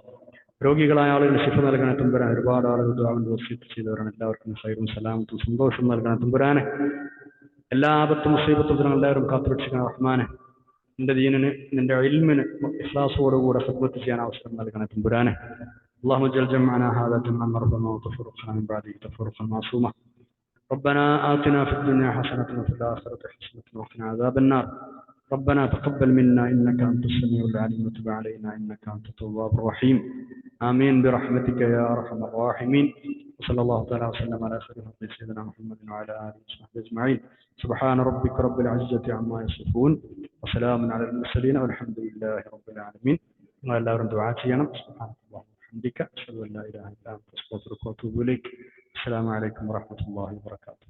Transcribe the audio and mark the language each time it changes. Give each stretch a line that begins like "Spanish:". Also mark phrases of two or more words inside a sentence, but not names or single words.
Malayalam: രോഗികളായ ആളുകൾ ശിഫ നൽകണേ തമ്പുരാൻ. ഒരുപാട് ആളുകൾ ദുആ കൊണ്ട് വസിയത്ത് ചെയ്തവരാണ്. എല്ലാവർക്കും ഖൈറും സലാമത്തും സന്തോഷം നൽകണേ തമ്പുരാനെ. എല്ലാ ആപത്തും മുസീബത്തും എല്ലാവരും കാത്തുരക്ഷിക്കണം റഹ്മാനെ. നിന്റെ ദീനിന്, നിന്റെ ഇൽമിന് ഇഖ്ലാസോടുകൂടെ ഖിദ്മത്ത് ചെയ്യാൻ അവസരം നൽകണേ തമ്പുരാനെ.
Arabic: اللهم اجعل جمعنا هذا جمعا مرحوما وتفرقنا من بعده تفرقا معصوما. ربنا آتنا في الدنيا حسنة وفي الآخرة حسنة وقنا عذاب النار. ربنا تقبل منا إنك أنت السميع العليم وتب علينا إنك أنت التواب الرحيم. آمين برحمتك يا أرحم الراحمين. وصلى الله تعالى وسلم على خير خلق سيدنا محمد وعلى آله وصحبه أجمعين. سبحان ربك رب العزة عما يصفون وسلام على المرسلين والحمد لله رب العالمين.
Malayalam: എല്ലാവരും ദുആ ചെയ്യണം.
Arabic: سبحان الله وبحمدك أشهد أن لا إله إلا أنت أستغفرك وأتوب إليك. السلام عليكم ورحمة الله وبركاته.